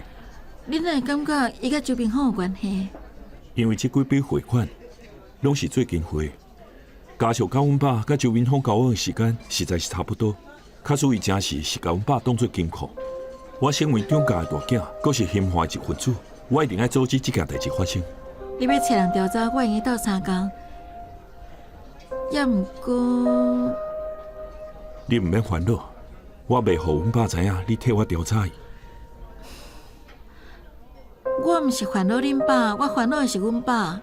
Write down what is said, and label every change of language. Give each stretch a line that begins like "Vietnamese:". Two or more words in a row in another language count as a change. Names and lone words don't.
Min Nan Chinese: 你哪会感觉伊甲周明峰有关系？因为这几笔汇款拢是最近汇。加上甲阮爸甲周明峰交往的时间实在是差不多，卡属于真是甲阮爸当作金库。我身为张家的大囝，阁是兴华的一份子，我一定要阻止这件代志发生。你要找人调查，我愿意斗3工。也毋过，你毋免烦恼，我袂互阮爸知影你替我调查伊。我毋是烦恼恁爸，我烦恼的是阮爸。